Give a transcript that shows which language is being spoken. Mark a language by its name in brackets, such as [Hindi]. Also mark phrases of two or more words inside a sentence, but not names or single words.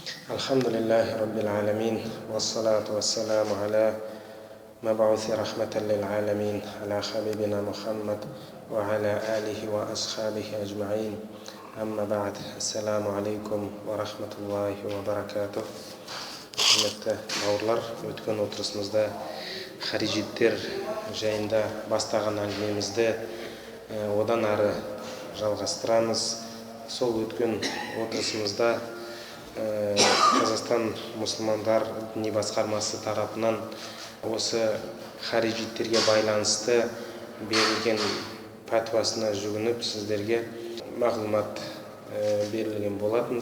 [Arabic] الحمد لله رب العالمين والصلاة والسلام على مبعوث رحمة للعالمين على حبيبنا محمد وعلى آله وأصحابه أجمعين أما بعد السلام عليكم ورحمة الله وبركاته. [Kazakh] Құрметті бауырлар, өткен отырысымызда харижиттер жайында бастаған әңгімемізді одан ары жалғастырамыз. Сол өткен отырысымызда Қазақстан мұсылмандар діни басқармасы тарапынан осы харижиттерге байланысты берілген пәтуасына жүгініп сіздерге мағлұмат берілген болатын.